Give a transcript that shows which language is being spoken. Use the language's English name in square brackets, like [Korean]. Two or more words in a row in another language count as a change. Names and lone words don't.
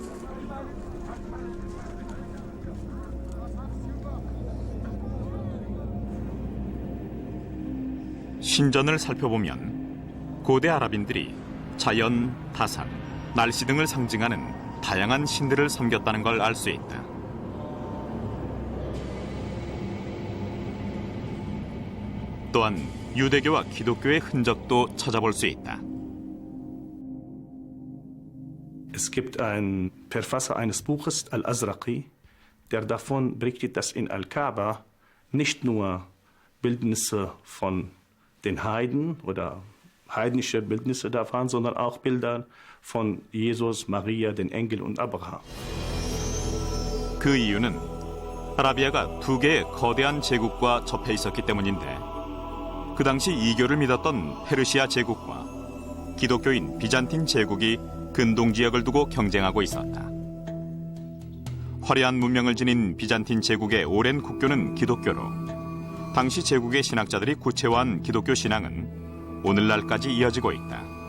[Korean] 신전을 살펴보면 고대 아랍인들이 자연, 다산, 날씨 등을 상징하는 다양한 신들을 섬겼다는 걸 알 수 있다. 또한 유대교와 기독교의 흔적도 찾아볼 수 있다. [German] Es gibt einen Verfasser eines Buches, Al-Azraqi, der davon berichtet, dass in Al-Kaaba nicht nur Bildnisse von den Heiden oder heidnische Bildnisse da waren, sondern auch Bilder von Jesus, Maria, den Engel und Abraham. [Korean] 그 이유는 아라비아가 2개의 거대한 제국과 접해 있었기 때문인데 그 당시 이교를 믿었던 페르시아 제국과 기독교인 비잔틴 제국이 근동 지역을 두고 경쟁하고 있었다. 화려한 문명을 지닌 비잔틴 제국의 오랜 국교는 기독교로 당시 제국의 신학자들이 구체화한 기독교 신앙은 오늘날까지 이어지고 있다.